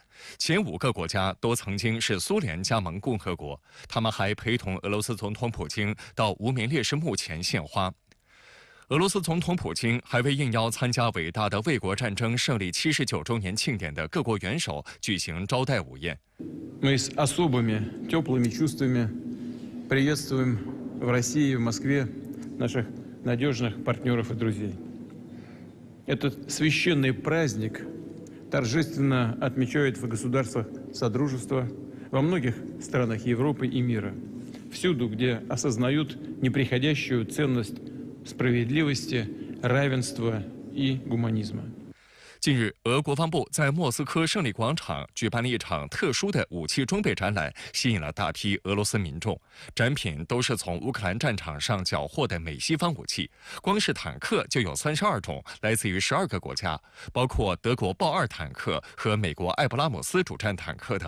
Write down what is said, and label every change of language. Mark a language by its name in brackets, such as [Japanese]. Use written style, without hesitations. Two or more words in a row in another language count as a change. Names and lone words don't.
[Chinese] 前5个国家都曾经是苏联加盟共和国，他们还陪同俄罗斯总统普京到无名烈士墓前献花。俄罗斯总统普京还为应邀参加伟大的卫国战争胜利79周年庆典的各国元首举行招待午宴。 [Russian] Мы с особыми теплыми чувствами приветствуем в России и в Москве наших надежных партнеров и друзей. этот священный праздник торжественно отмечают в государствах Содружества, во многих странах Европы и мира, всюду, где осознают неприходящую ценность справедливости, равенства и гуманизма. [Chinese] 近日，俄国防部在莫斯科胜利广场举办了一场特殊的武器装备展览，吸引了大批俄罗斯民众。展品都是从乌克兰战场上缴获的美西方武器，光是坦克就有32种，来自于12个国家，包括德国豹2坦克和美国艾布拉姆斯主战坦克等。